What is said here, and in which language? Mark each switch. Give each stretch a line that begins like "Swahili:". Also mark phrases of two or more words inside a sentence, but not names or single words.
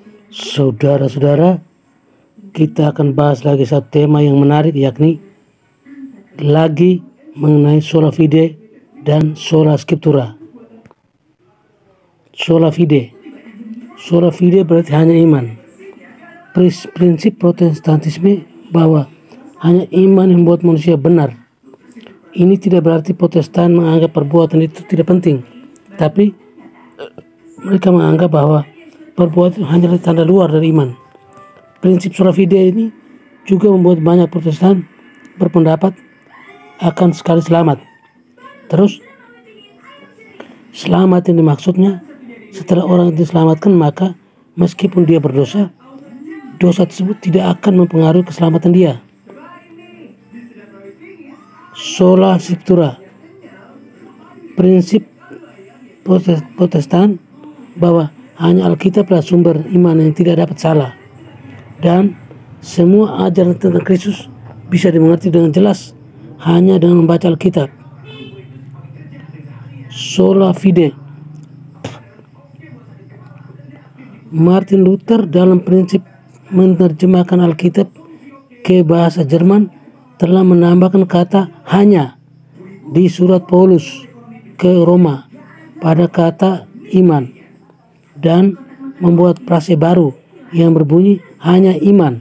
Indonesian: Saudara-saudara, kita akan bahas lagi satu tema yang menarik, yakni lagi mengenai
Latin: sola fide
Indonesian: dan
Latin: sola scriptura. Sola fide
Indonesian: berarti hanya iman. Prinsip Protestantisme bahwa hanya iman yang membuat manusia benar. Ini tidak berarti Protestan menganggap perbuatan itu tidak penting, tapi mereka menganggap bahwa perbuatan itu hanyalah tanda luar dari iman. Prinsip
Latin: sola fide
Indonesian: ini juga membuat banyak Protestan berpendapat akan sekali selamat. Terus, selamat ini maksudnya setelah orang itu diselamatkan, maka meskipun dia berdosa, dosa tersebut tidak akan mempengaruhi keselamatan dia.
Latin: Sola scriptura,
Indonesian: prinsip Protestan bahwa hanya Alkitablah sumber iman yang tidak dapat salah, dan semua ajaran tentang Kristus bisa dimengerti dengan jelas hanya dengan membaca Alkitab.
Latin: Sola fide,
Indonesian: Martin Luther dalam prinsip menerjemahkan Alkitab ke bahasa Jerman telah menambahkan kata hanya di surat Paulus ke Roma pada kata iman dan membuat frase baru yang berbunyi hanya iman.